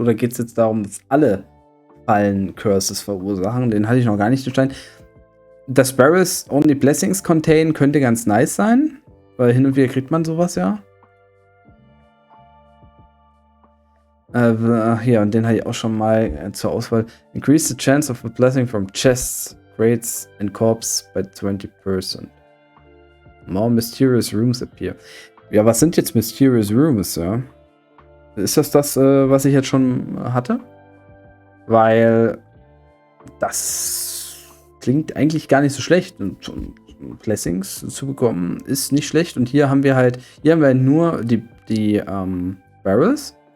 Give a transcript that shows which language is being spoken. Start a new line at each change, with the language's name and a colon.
German: Oder geht es jetzt darum, dass alle Fallen Curses verursachen? Den hatte ich noch gar nicht verstanden. Das
English: Barrels only blessings contain
German: könnte ganz nice sein. Weil hin und wieder kriegt man sowas ja. Hier, und den hatte ich auch schon mal zur Auswahl.
English: Increase the chance of a blessing from chests, crates and corpse by 20%. More mysterious rooms appear.
German: Ja, was sind jetzt mysterious rooms, ja? Ist das, was ich jetzt schon hatte? Weil das klingt eigentlich gar nicht so schlecht. Und Blessings zu bekommen ist nicht schlecht. Und hier haben wir halt nur die Barrels?